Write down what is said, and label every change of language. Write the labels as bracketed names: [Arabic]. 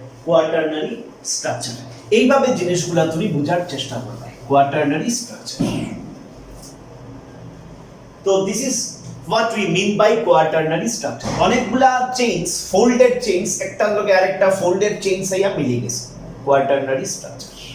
[Bangla] Quaternary structure, এইভাবে জিনিসগুলা তুমি বোঝার চেষ্টা করবে, কোয়াটারনারি স্ট্রাকচার। [English] তো this is what we mean by quaternary structure. [Bangla] অনেকগুলা চেইনস, ফোল্ডেড চেইনস একটার লগে আরেকটা ফোল্ডেড চেইনস আইয়া মিলে গেছে, quaternary structure.